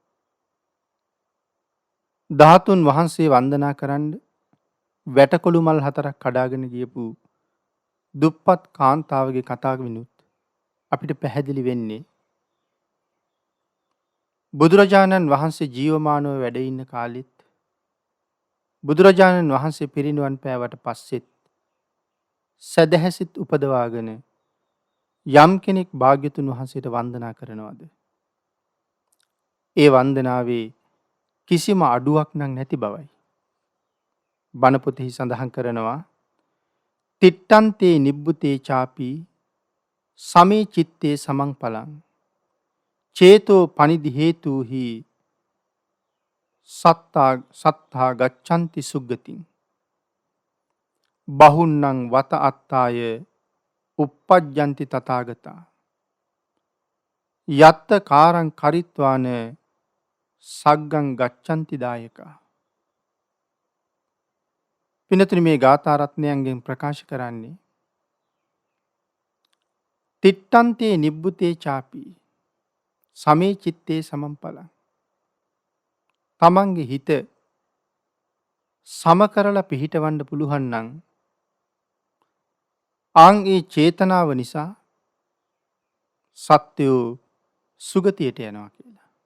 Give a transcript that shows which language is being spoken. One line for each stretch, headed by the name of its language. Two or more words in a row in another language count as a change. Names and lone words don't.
Sinhala: ධාතුන් වහන්සේ වන්දනා කරන්න වැටකොළු මල් 4ක් කඩාගෙන ගියපු දුප්පත් කාන්තාවගේ කතාවෙනුත් අපිට පැහැදිලි වෙන්නේ බුදුරජාණන් වහන්සේ ජීවමානව වැඩ ඉන්න කාලෙත් බුදුරජාණන් වහන්සේ පිරිනිවන් පෑවට පස්සෙත් සදහැසිත උපදවාගෙන යම් කෙනෙක් භාග්‍යතුන් වහන්සේට වන්දනා කරනවද? ඒ වන්දනාවේ කිසිම අඩුවක් නම් නැති බවයි. බණ පොතෙහි සඳහන් කරනවා
Pali: තිට්ඨන්තේ නිබ්බුතේ චාපි සමේ චිත්තේ සමං පලං චේතෝ පනිදි හේතුහි සත්තා ගච්ඡanti සුග්ගතින් බහුන්නං වත අත්තාය uppajjanti තථාගතා යත්ත කාරං කරිත්වාන සග්ගං ගච්ඡanti දායකා.
Sinhala: පින්නතුනි, මේ ගාථා රත්නයන්ගෙන් ප්‍රකාශ කරන්නේ
Pali: තිට්ඨන්තේ නිබ්බුතේ චාපි සමේ චිත්තේ සමම්පලං.
Sinhala: තමන්ගේ හිත සම කරලා පිහිටවන්න පුළුවන් නම් ඒ චේතනාව නිසා සත්‍යෝ සුගතියට යනවා කියලා.